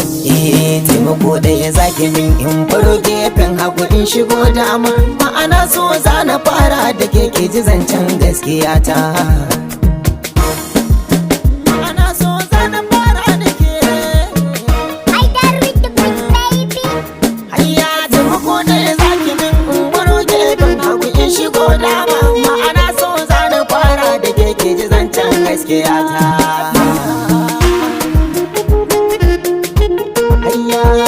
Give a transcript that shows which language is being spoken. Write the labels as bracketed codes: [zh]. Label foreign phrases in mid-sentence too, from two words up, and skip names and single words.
[ha] Eh, taimako ɗaya zaki min in baro gefen hagu in shigo dama. Ma'ana so za na fara da ke, ki ji zancen gaskiya ta. Ma'ana so za na fara da ke. [en] I dare with the big baby. [ha] Hayya, taimako ɗaya zaki min in baro gefen hagu in shigo dama. Ma'ana so za na fara da ke, ki ji zancen gaskiya ta. Hayya.